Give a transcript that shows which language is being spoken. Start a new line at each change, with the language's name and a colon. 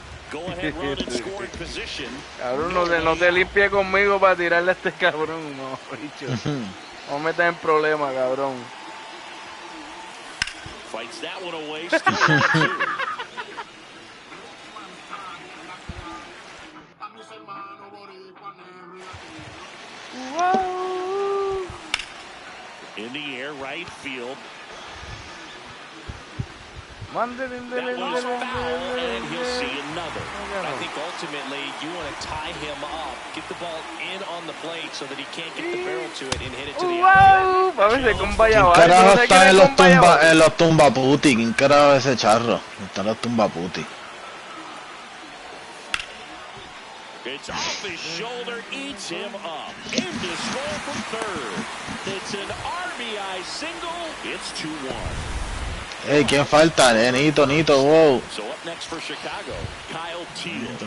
English: Go ahead, run and score in position.
Spanish: Cabrón, no te limpie conmigo para tirarle a este cabrón, no, bicho. No me metas en problema, cabrón.
English: Fights that one away. Still 1-2. Whoa. In the air, right field. That was foul, and he'll see another. I think ultimately you want to tie him up, get the ball in on the plate so that he can't get the barrel to it and hit it to the
Spanish: ¿Quién carajo está en los tumbaputi? ¿Quién carajo es ese charro? Están los tumbaputi.
English: It's off his shoulder, eats him up. Into score from third. It's an RBI single. It's 2-1.
Spanish: Hey, ¿quién falta? Nito, wow.
English: So up next for Chicago, Kyle Teal.